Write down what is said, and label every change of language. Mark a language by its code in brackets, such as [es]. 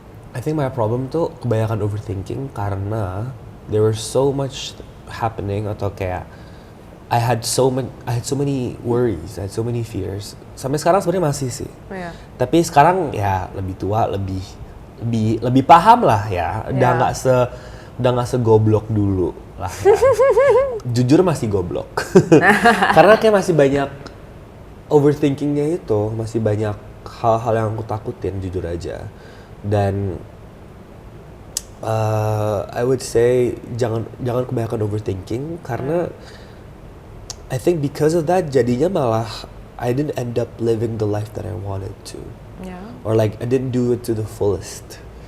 [en] I think my problem [id] tuh kebanyakan overthinking karena [en] there was so much happening [id] atau kayak [en] I had so many worries, I had so many fears. [id] Sampai sekarang sebenarnya masih sih. [en] Yeah. [id] Tapi sekarang ya lebih tua, lebih paham lah ya. Udah nggak segoblok dulu lah. Ya. Jujur masih goblok. Karena kayak masih banyak overthinkingnya itu, masih banyak hal-hal yang aku takutin jujur aja. [en] Dan I would say [id] jangan kebanyakan overthinking karena [en] I think because of that [id] jadinya malah [en] I didn't end up living the life that I wanted to. Yeah. Or like I didn't do it to the fullest.